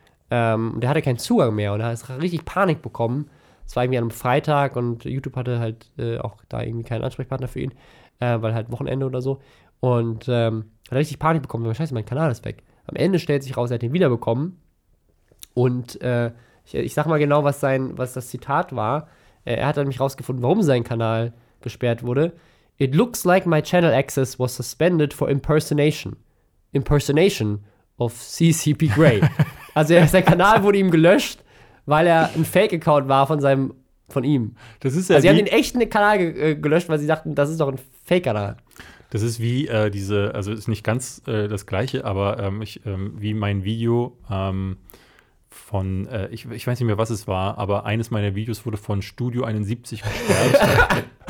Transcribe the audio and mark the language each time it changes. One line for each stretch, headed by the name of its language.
German: Der hatte keinen Zugang mehr und da ist richtig Panik bekommen. Es war irgendwie an einem Freitag und YouTube hatte halt auch da irgendwie keinen Ansprechpartner für ihn, weil halt Wochenende oder so. Und hat richtig Panik bekommen, weil scheiße, mein Kanal ist weg. Am Ende stellt sich raus, er hat ihn wiederbekommen. Und ich sag mal genau, was das Zitat war. Er hat dann nämlich rausgefunden, warum sein Kanal gesperrt wurde.
English: It looks like my channel access was suspended for impersonation. Impersonation of CCP Grey.
German: Also sein Kanal wurde ihm gelöscht. Weil er ein Fake-Account war von ihm. Das ist ja. Also sie haben den echten Kanal gelöscht, weil sie dachten, das ist doch ein Fake-Kanal. Das ist wie diese, also ist nicht ganz das Gleiche, aber wie mein Video von, ich weiß nicht mehr, was es war, aber eines meiner Videos wurde von Studio 71 gesperrt.